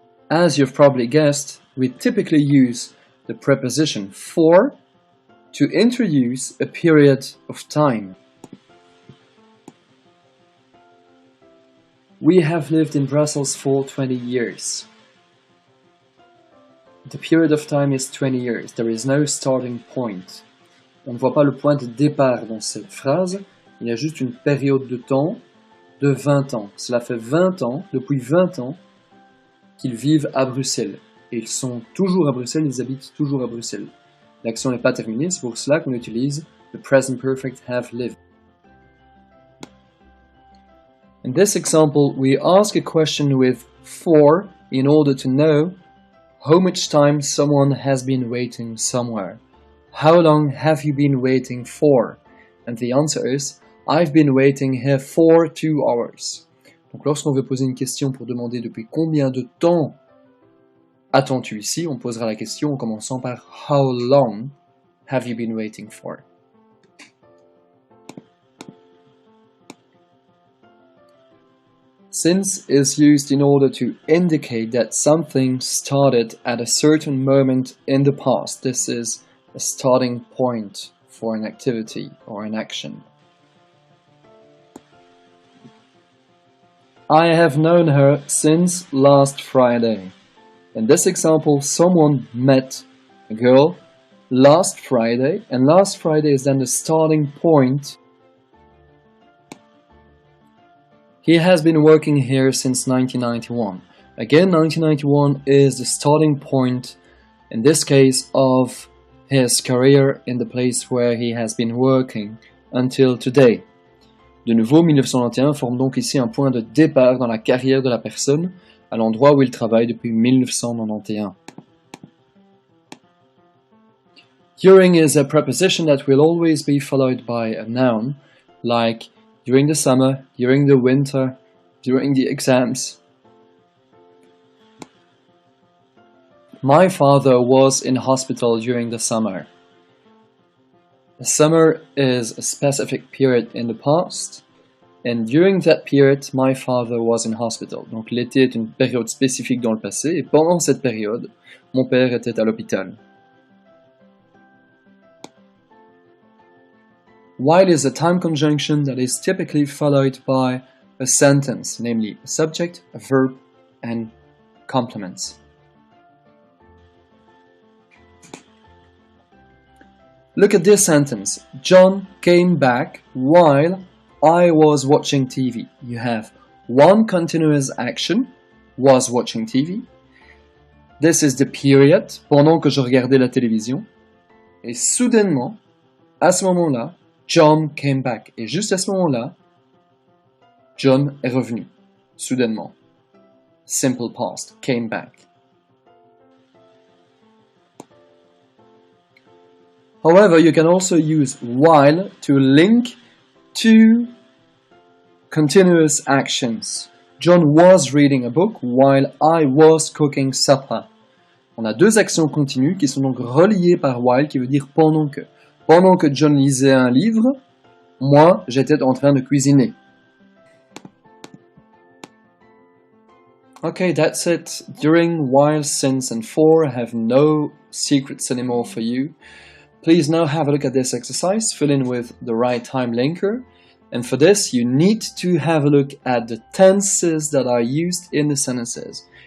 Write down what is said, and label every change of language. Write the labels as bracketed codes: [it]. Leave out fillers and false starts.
[en] As you've probably guessed, we typically use the preposition for to introduce a period of time. We have lived in Brussels for 20 years. The period of time is 20 years. There is no starting point. [fr] On ne voit pas le point de départ dans cette phrase. Il y a juste une période de temps de 20 ans. Cela fait 20 ans, depuis 20 ans, qu'ils vivent à Bruxelles. Et ils sont toujours à Bruxelles, ils habitent toujours à Bruxelles. L'action n'est pas terminée, c'est pour cela qu'on utilise [en] the present perfect have lived. In this example, we ask a question with for in order to know how much time someone has been waiting somewhere. How long have you been waiting for? And the answer is, I've been waiting here for 2 hours. [fr] Donc lorsqu'on veut poser une question pour demander depuis combien de temps attends-tu ici, on posera la question en commençant par [en] How long have you been waiting for? Since is used in order to indicate that something started at a certain moment in the past. This is a starting point for an activity or an action. I have known her since last Friday. In this example, someone met a girl last Friday, and last Friday is then the starting point. He has been working here since 1991. Again, 1991 is the starting point, in this case, of his career in the place where he has been working until today. [fr] De nouveau, 1991 forme donc ici un point de départ dans la carrière de la personne, à l'endroit où il travaille depuis 1991. [en] During is a preposition that will always be followed by a noun, like during the summer, during the winter, during the exams. My father was in hospital during the summer. The summer is a specific period in the past, and during that period, my father was in hospital. [fr] Donc l'été est une période spécifique dans le passé, et pendant cette période, mon père était à l'hôpital. [en] While is a time conjunction that is typically followed by a sentence, namely a subject, a verb, and complements. Look at this sentence. John came back while I was watching TV. You have one continuous action, was watching TV. This is the period, [fr] pendant que je regardais la télévision. Et soudainement, à ce moment-là, [en] John came back. [fr] Et juste à ce moment-là, John est revenu. Soudainement. [en] Simple past, came back. However, you can also use while to link two continuous actions. John was reading a book while I was cooking supper. [fr] On a deux actions continues qui sont donc reliées par while, qui veut dire pendant que. Pendant que John lisait un livre, moi, j'étais en train de cuisiner. [en] Okay, that's it. During, while, since, and for have no secrets anymore for you. Please now have a look at this exercise, fill in with the right time linker. And for this, you need to have a look at the tenses that are used in the sentences.